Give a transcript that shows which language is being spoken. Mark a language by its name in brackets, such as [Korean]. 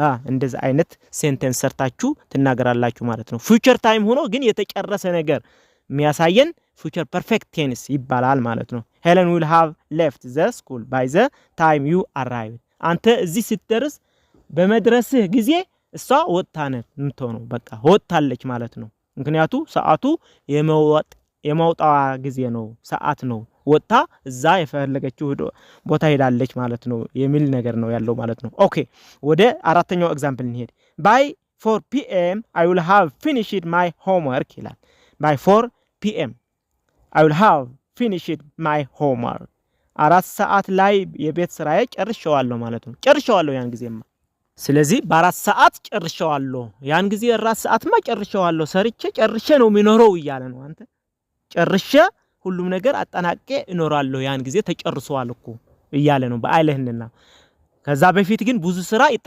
[Amharic] እንደዛ አይነት ሴንተንስ ሰርታችሁ ትናገራላችሁ ማለት ነው። ፊውቸር ታይም ሆኖ ግን የተጨረሰ ነገር የሚያሳየን future perfect tense ይባላል ማለት ነው። ሄለን [English] will have left the school by the time you arrived [Amharic] አንተ እዚህ ስትደርስ በመድረስህ ጊዜ እሷ ወጣነች እንትሆነው በቃ ወጣለች ማለት ነው። ምክንያቱ ሰዓቱ የመውጣዋ ጊዜ ነው፣ ሰዓት ነው። ወጣ እዛ የፈለገችው ቦታ ሄዳለች ማለት ነው የሚል ነገር ነው ያለው ማለት ነው። ኦኬ ወደ አራተኛው ኤግዛምፕል እንሄድ። [English] by 4 p.m. I will have finished my homework [Amharic] ይላል። [English] by 4 p.m. I will have finished my homework [Amharic] 4 ሰዓት ላይ የቤት ስራዬ ጨርሼዋለሁ ማለት ነው። ጨርሼዋለሁ ያን ጊዜማ። ስለዚህ በ4 ሰዓት ጨርሼዋለሁ፣ ያን ጊዜ 4 ሰዓትማ ጨርሼዋለሁ፣ ሰርቼ ጨርሼ ነው የሚኖረው እያለ ነው። አንተ ጨርሼ ሁሉም ነገር አጠናቅቄ እኖራለሁ፣ ያን ጊዜ ተጨርሷል እኮ እያለ ነው በአይልህልና። ከዛ በፊት ግን ብዙ ስራ